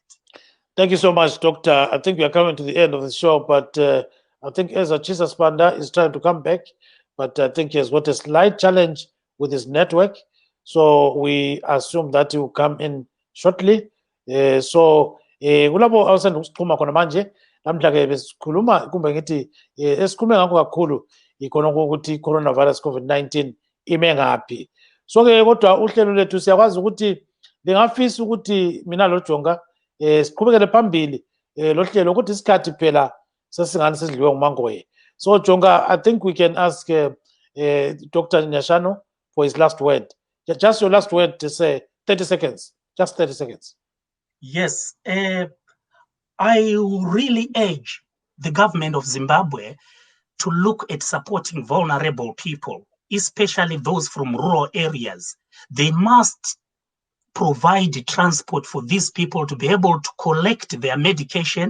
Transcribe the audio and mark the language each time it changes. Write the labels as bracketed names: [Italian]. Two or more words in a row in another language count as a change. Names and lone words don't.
[English] Thank you so much, Doctor. I think we are coming to the end of the show, but I think Ezra Chisaspanda is trying to come back, but I think he has got a slight challenge with his network. So we assume that he will come in shortly. [North Ndebele] So kulabo awusanda ukusikhuluma khona manje, namhla ke besikhuluma kumbe ngithi esikhulume ngakho kakhulu ikhona ukuthi coronavirus COVID-19 ime ngaphi. So ke kodwa uhlelo lethu siyakwazi ukuthi lingafisa ukuthi mina lo Jonga siqhubekele phambili lo hlelo ukuthi isikhathi phela sesingani sidliwe ngumangoye. [English] So Jonga, I think we can ask Dr. Nyashano for his last word. Just your last word to say, 30 seconds, just 30 seconds. Yes, I really urge the government of Zimbabwe to look at supporting vulnerable people especially those from rural areas, they must provide transport for these people to be able to collect their medication.